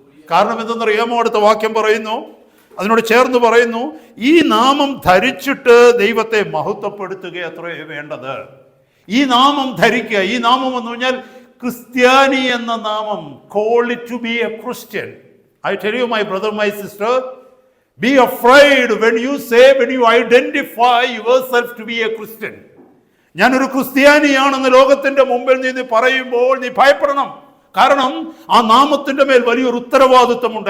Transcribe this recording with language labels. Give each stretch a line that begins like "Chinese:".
Malayalam: കാരണം എന്തെന്നറിയാമോ? അടുത്ത വാക്യം പറയുന്നു, അതിനോട് ചേർന്ന് പറയുന്നു, ഈ നാമം ധരിച്ചിട്ട് ദൈവത്തെ മഹത്വപ്പെടുത്തുക അത്രേ വേണ്ടത്. ഈ നാമം ധരിക്കുക. ഈ നാമം എന്ന് പറഞ്ഞാൽ ക്രിസ്ത്യാനി എന്ന നാമം.
English: Call it to be a Christian. I tell you, my brother, my sister, be afraid when you identify yourself to be a Christian.
Malayalam: ഞാനൊരു ക്രിസ്ത്യാനിയാണെന്ന് ലോകത്തിന്റെ മുമ്പിൽ നീ പറയുമ്പോൾ നീ ഭയപ്പെടണം. കാരണം ആ നാമത്തിന്റെ മേൽ വലിയൊരു ഉത്തരവാദിത്വമുണ്ട്.